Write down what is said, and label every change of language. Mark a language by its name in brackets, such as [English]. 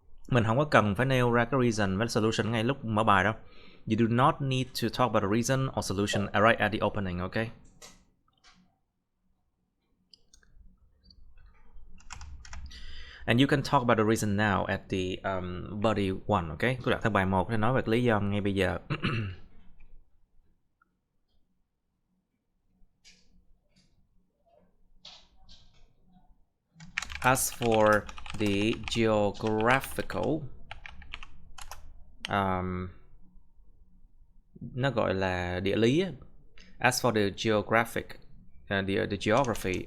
[Vietnamese] Mình không có cần phải nêu ra cái reason với solution ngay lúc mở bài đâu. [English] You do not need to talk about a reason or solution right at the opening, okay? And you can talk about the reason now at the body 1, okay? [Vietnamese] Tôi đặt theo bài 1 để nói về cái lý do ngay bây giờ. [English] As for the geographical, [Vietnamese] nó gọi là địa lý. [English] As for the geographic, the geography.